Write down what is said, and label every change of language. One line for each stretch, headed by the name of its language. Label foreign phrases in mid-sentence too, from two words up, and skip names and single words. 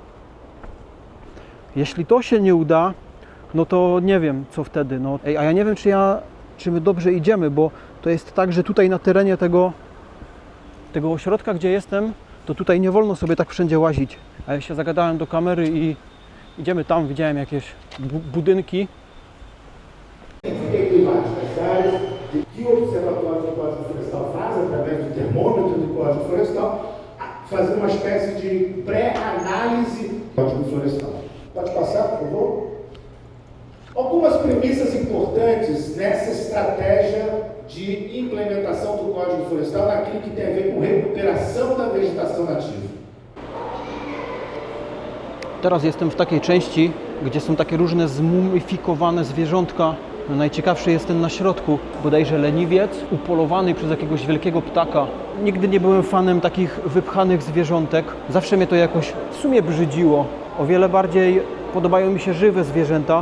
Polish: Jeśli to się nie uda, no to nie wiem, co wtedy. No, a ja nie wiem, czy my dobrze idziemy, bo to jest tak, że tutaj na terenie tego ośrodka, gdzie jestem, to tutaj nie wolno sobie tak wszędzie łazić. A ja się zagadałem do kamery i idziemy tam, widziałem jakieś budynki.
Portuguese: Que o Observatório do Código Florestal faz, através do termômetro do Código Florestal, fazer uma espécie de pré-análise do Código Florestal. Pode passar, por favor? Algumas premissas importantes nessa estratégia de implementação do Código Florestal naquilo que tem a ver com recuperação da vegetação nativa.
Polish: Teraz jestem w takiej części, gdzie są takie różne zmumifikowane zwierzątka. No, najciekawszy jest ten na środku, bodajże leniwiec, upolowany przez jakiegoś wielkiego ptaka. Nigdy nie byłem fanem takich wypchanych zwierzątek. Zawsze mnie to jakoś w sumie brzydziło. O wiele bardziej podobają mi się żywe zwierzęta.